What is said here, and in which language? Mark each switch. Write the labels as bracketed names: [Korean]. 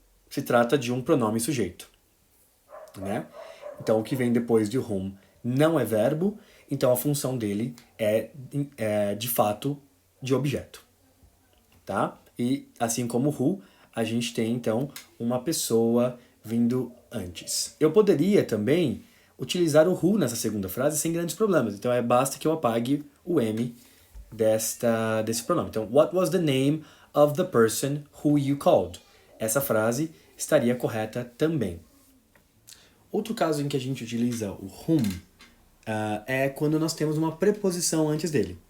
[Portuguese] Se trata de um pronome sujeito, né? Então, o que vem depois de whom não é verbo, então a função dele é de fato de objeto, tá? E assim como who, a gente tem então uma pessoa vindo antes. Eu poderia também utilizar o who nessa segunda frase sem grandes problemas. Então basta que eu apague o M desse pronome. [English] Então, what was the name of the person who you called? [Portuguese] Essa frase estaria correta também. Outro caso em que a gente utiliza o whom é quando nós temos uma preposição antes dele.